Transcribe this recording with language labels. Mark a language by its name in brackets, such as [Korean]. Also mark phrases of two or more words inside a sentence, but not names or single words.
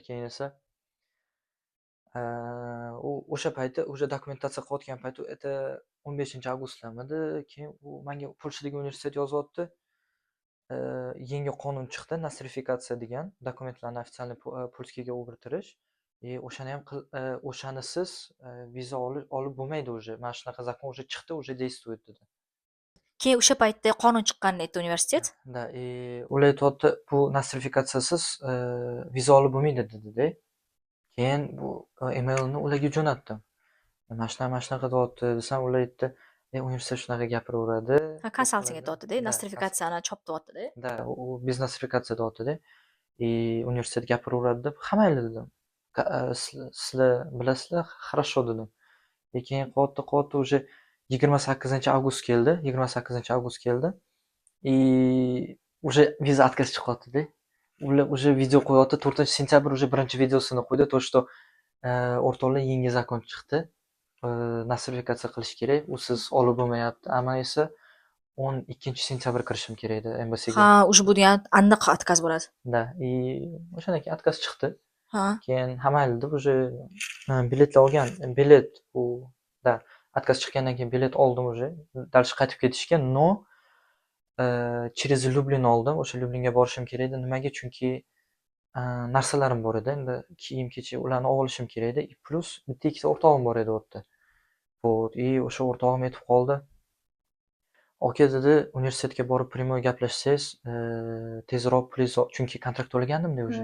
[Uzbek] Keyin esa u o'sha payti dokumentatsiya qilayotgan payti это 15-avgustlamidi. Keyin u menga Polshadagi universitet yozyapti. Yangi qonun chiqdi, nostrifikatsiya degan, dokumentlarni ofitsialniy polskiyaga o'girtirish. O'shani ham o'shanisiz viza olib bo'lmaydi уже. Mana shunaqa zakon уже chiqdi, [Russian] уже действует dedi. [Uzbek] Keyin o'sha paytda qonun chiqqanini aytdi universitet. Да, ular aytyapti, bu nostrifikatsiyasiz viza olib bo'lmaydi dedi-da. Keyin bu emailni ularga jo'natdim. Mana shunaqa deyapti desam, ular aytdi, universitet shunaqa gapiraveradi. Ha, konsalting aytyapti-da, nostrifikatsiyani choptiryapti-da. Да, u без nostrifikatsiya deyapti-da. Universitet gapiraveradi deb, ha mayli dedim. Sizlar bilasizlar, хорошо dedim. Keyin qo'yapti уже 28-avgust keldi. 28-avgust keldi. Уже viza отказ chiqyapti-da. Ular уже video qo'yapti. 4-sentyabr уже birinchi videosini qo'ydi. [Russian] То, что [Uzbek] o'rtoqlar yangi zakon chiqdi. Nostrifikatsiya qilish kerak. U siz olib bo'lmayapti. Ama esa 12-sentyabr kirishim kerak edi embassyga. Ha, уже bu ham aniq отказ bo'ladi. Да, o'shandan keyin отказ chiqdi. Ha. Keyin ha mayli deb уже biletlar olgan. Bilet u da отказ chiqqandan keyin bilet oldim уже. Dальше qaytib ketishga, [Russian] но через Люблин oldim. [Uzbek] O'sha Lyublinga borishim kerak edi. Nimaga? Chunki narsalarim bor edi. Endi kiyim-kechak ularni olishim kerak edi. Plus bitta ikkita o'rtog'im bor edi u yerda. Вот, o'sha o'rtog'im aytib qoldi. "Aka" dedi, "universitetga borib primoy gaplashsangiz, tezroq pulingizni chunki kontrakt to'lagandim-da уже,